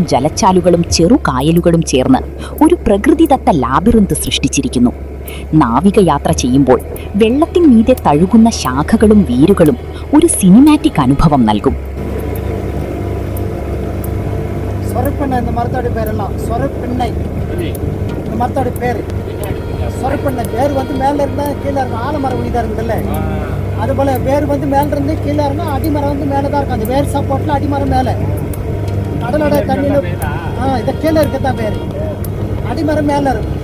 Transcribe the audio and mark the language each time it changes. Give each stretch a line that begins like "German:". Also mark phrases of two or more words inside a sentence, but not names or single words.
Malayalam: ജലച്ചാലുകളും ചെറുകായലുകളും ചേർന്ന് ഒരു പ്രകൃതിദത്ത ലാബിറിന്ത് സൃഷ്ടിച്ചിരിക്കുന്നു. നാവികയാത്ര ചെയ്യുമ്പോൾ വെള്ളത്തിൻമീതെ തഴുകുന്ന ശാഖകളും വേരുകളും ഒരു സിനിമാറ്റിക് അനുഭവം നൽകും.
Tamil: அதுபோல் வேர் வந்து மேலே இருந்து கீழே இருந்தால் அடிமரம் வந்து மேலே தான் இருக்கும். அந்த வேர் சப்போர்ட்டில் அடிமரம் மேலே, கடலோட தண்ணியில் இதை கீழே இருக்க தான் வேர், அடிமரம் மேலே இருக்கும்.